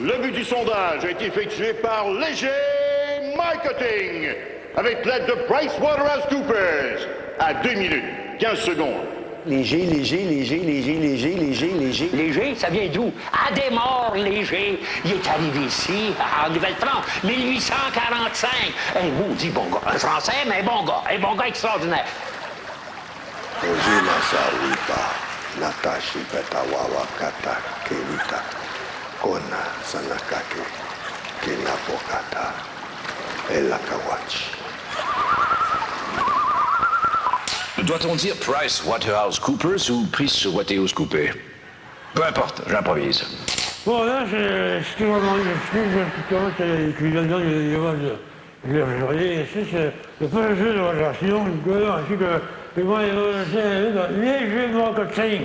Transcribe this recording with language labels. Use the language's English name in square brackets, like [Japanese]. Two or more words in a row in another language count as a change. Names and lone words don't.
[French] Le but du sondage a été effectué par Léger Marketing avec l'aide de PricewaterhouseCoopers à 2 minutes, 15 secondes. Léger, ça vient d'où? Adémar Léger. Il est arrivé ici, en Nouvelle-France, 1845. Un maudit bon gars. Un Français, mais un bon gars extraordinaire. Ojina Sawita, Natashi Petawawa Kata Kelita, Kona Sanakake, Kinapokata, Elakawachi. Doit-on dire PricewaterhouseCoopers ou PricewaterhouseCoopers? Peu importe, j'improvise. Bon, là, ce qui m'a demandé c'est qu'il vient de dire c'est pas un jeu de relation, ainsi que Léger Marketing.